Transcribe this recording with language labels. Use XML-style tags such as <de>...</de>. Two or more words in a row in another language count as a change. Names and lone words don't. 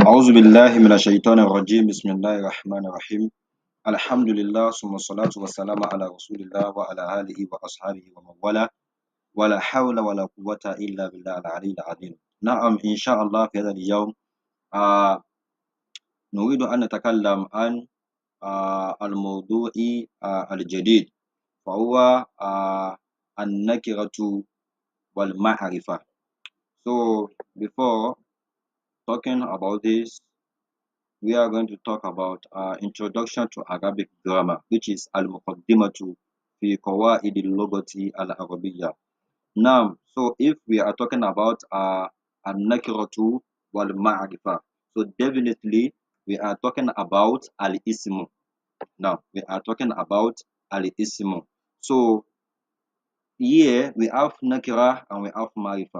<ar>أعوذ بالله من الشيطان الرجيم بسم الله الرحمن الرحيم الحمد لله ثم الصلاة والسلام على رسول الله وعلى آله وأصحابه ومن والاه ولا حول ولا قوة إلا بالله العلي العظيم. نعم إن شاء الله في هذا اليوم آه نريد أن نتكلم عن الموضوع الجديد، فهو النكرة والمعرفة.</ar> <en>So before talking about this, we are going to talk about introduction to Arabic grammar, which is</en> <ar>المقدمة في قواعد اللغة العربية.</ar> <en>Now, so if we are talking about</en> <ar>النكرة والمعرفة,</ar> <en>so definitely we are talking about al-ismu. Now, we are talking about al-ismu. So here we have nakira and we have ma'rifa.</en>